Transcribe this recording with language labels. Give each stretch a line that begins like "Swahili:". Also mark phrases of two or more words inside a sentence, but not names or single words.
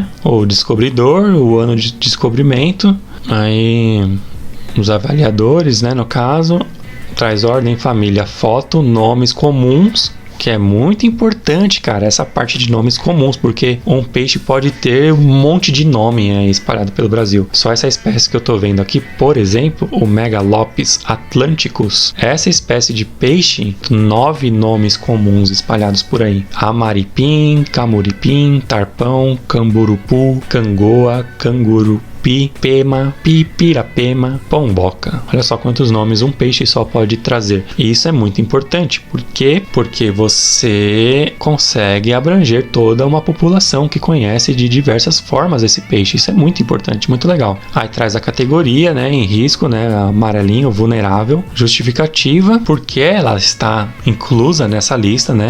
Portuguese: O descobridor, o ano de descobrimento, aí os avaliadores, né, no caso, traz ordem, família, foto, nomes comuns, que é muito importante, cara, essa parte de nomes comuns, porque um peixe pode ter um monte de nome aí espalhado pelo Brasil. Só essa espécie que eu tô vendo aqui, por exemplo, o Megalopes atlanticus, essa espécie de peixe, 9 nomes comuns espalhados por aí: amaripim, camuripim, tarpão, camburupu, cangoa, canguru, pema, pirapema, pomboca. Olha só quantos nomes um peixe só pode trazer. E isso é muito importante. Por quê? Porque você consegue abranger toda uma população que conhece de diversas formas esse peixe. Isso é muito importante, muito legal. Aí traz a categoria, né, em risco, né, amarelinho, vulnerável, justificativa, porque ela está inclusa nessa lista, né?